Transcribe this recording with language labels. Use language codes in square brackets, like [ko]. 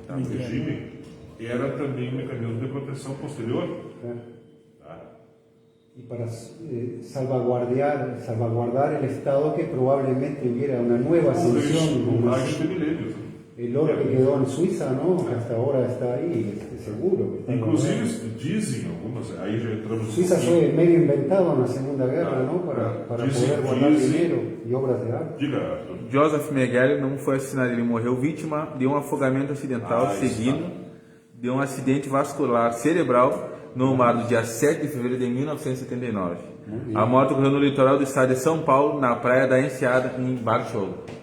[pt] aliás, do regime, era também um mecanismo de proteção posterior. Tá? [es] Y para salvaguardar el Estado que probablemente hubiera una nueva ascensión. [pt] Um [es] una- [pt] raio de milênios. Né? [es] El oro que quedó en Suiza, ¿no? Que hasta ahora está ahí, es seguro. Que está [pt] Inclusive, dizem algumas, aí já entramos [es] Suiza fue medio inventado en la Segunda Guerra, ¿no? Para poder guardar dinero y obras de arte. [pt] Diga, Arthur. Joseph Mengele não foi assassinado, ele morreu vítima de um afogamento acidental seguido de um acidente vascular cerebral no mar do dia 7 de fevereiro de 1979. A morte ocorreu no litoral do estado de São Paulo, na praia da Enseada, em Bartolo.